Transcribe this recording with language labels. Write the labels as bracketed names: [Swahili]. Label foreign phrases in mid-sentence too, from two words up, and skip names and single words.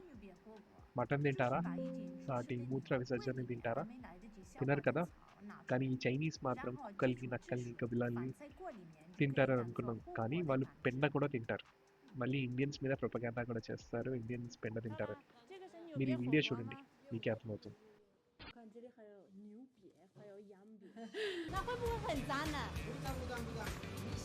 [Telugu] మటన్ తింటారా? వాటి మూత్ర విసర్జన తింటారా? తినరు కదా. కానీ ఈ చైనీస్ మాత్రం కుక్కల్ని, నక్కల్ని, గబ్బిలాల్ని తింటారని అనుకున్నాం. కానీ వాళ్ళు పెండ కూడా తింటారు. మళ్ళీ ఇండియన్స్ మీద ప్రొపగాండా కూడా చేస్తారు, ఇండియన్స్ పెండ తింటారని. మీరు ఈ వీడియో చూడండి, మీకే అర్థమవుతుంది. [Chinese] 看这里还有牛瘪，还有羊瘪，那会不会很脏呢？不脏不脏不脏。